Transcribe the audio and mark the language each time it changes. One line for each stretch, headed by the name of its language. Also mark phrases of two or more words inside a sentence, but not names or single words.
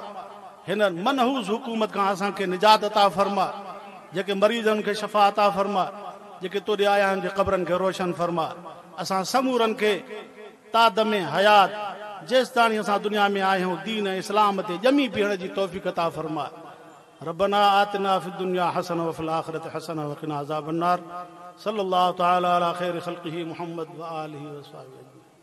Sindhi: हिन मनहूस हुकूमत खां असांखे निजात अता फरमाए। जेके मरीज़नि खे शफ़ा अता फरमाए, जेके तोॾे आया आहिनि जे क़बरनि खे रोशन फरमाए। असां समूरनि खे ताद में हयात जेसि ताणी असां दुनिया में आहियूं दीन इस्लाम ते ॼमी बीहण जी तौफ़ीक़ अता फरमाए।
Arabic: ربنا آتنا في الدنيا حسنة وفي الآخرة حسنة وقنا عذاب النار. صلى الله تعالى على خير خلقه محمد وآله وصحبه.